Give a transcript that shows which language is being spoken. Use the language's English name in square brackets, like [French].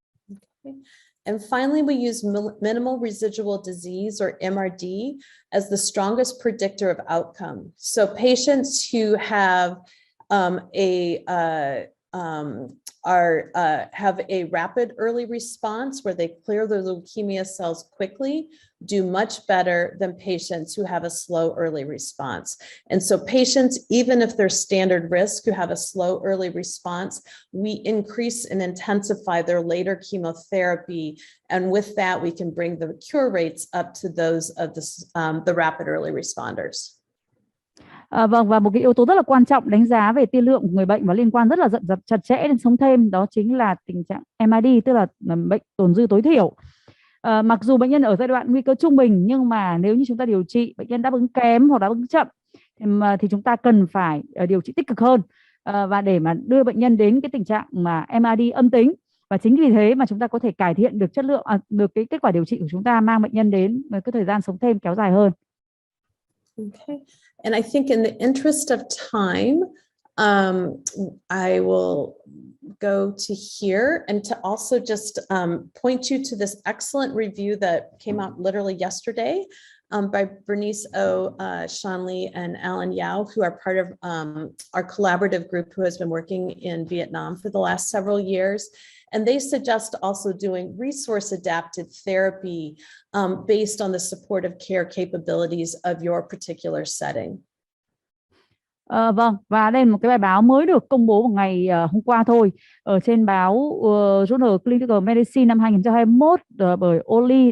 [English] Okay. And finally, we use minimal residual disease or MRD as the strongest predictor of outcome. So patients who have have a rapid early response where they clear their leukemia cells quickly do much better than patients who have a slow early response. And so patients, even if they're standard risk, who have a slow early response, we increase and intensify their later chemotherapy. And with that, we can bring the cure rates up to those of the rapid early responders. [Vietnamese] Vâng, và một cái yếu tố rất là quan trọng đánh giá về tiên lượng của người bệnh và liên quan rất là chặt chẽ đến sống thêm, đó chính là tình trạng MID, tức là bệnh tồn dư tối thiểu. Mặc dù bệnh nhân ở giai đoạn nguy cơ trung bình, nhưng mà nếu như chúng ta điều trị bệnh nhân đáp ứng kém hoặc đáp ứng chậm thì chúng ta cần phải điều trị tích cực hơn, và để mà đưa bệnh nhân đến cái tình trạng mà MID âm tính. Và chính vì thế mà chúng ta có thể cải thiện được chất lượng, được cái kết quả điều trị của chúng ta, mang bệnh nhân đến cái thời gian sống thêm kéo dài hơn. [English] Okay. And I think in the interest of time, I will go to here and to also just point you to this excellent review that came out literally yesterday by Bernice O, Shanley, and Alan Yao, who are part of our collaborative group who has been working in Vietnam for the last several years. And they suggest also doing resource-adapted therapy based on the supportive care capabilities of your particular setting. [Vietnamese] Vâng, và đây là một cái bài báo mới được công bố vào ngày hôm qua thôi, ở trên báo Journal Clinical Medicine năm 2021 bởi Oli.